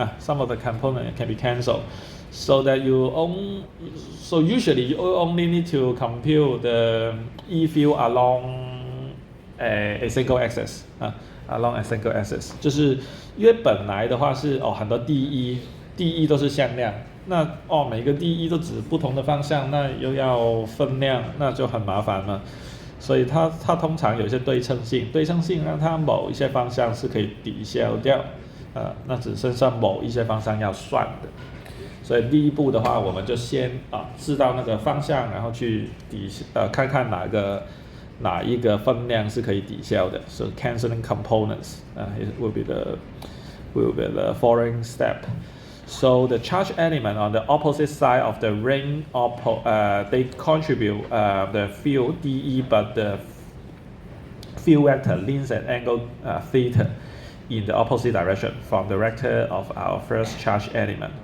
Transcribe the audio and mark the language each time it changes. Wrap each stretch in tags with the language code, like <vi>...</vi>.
<en>Some of the component can be cancelled, so that so usually you only need to compute the E field along a single axis.</en> <zh>Along a single axis, 就是因为本来的话是很多dE都是向量，那每个dE都指不同的方向，那又要分量，那就很麻烦嘛。所以它通常有一些对称性让它某一些方向是可以抵消掉，那只剩下某一些方向要算的。所以第一步的话，我们就先知道那个方向，然后去看看哪一个分量是可以抵消的。</zh> <en>So cancelling components it will be the following step. So the charge element on the opposite side of the ring, they contribute the field dE, but the field vector leans at angle theta in the opposite direction from the vector of our first charge element.</en>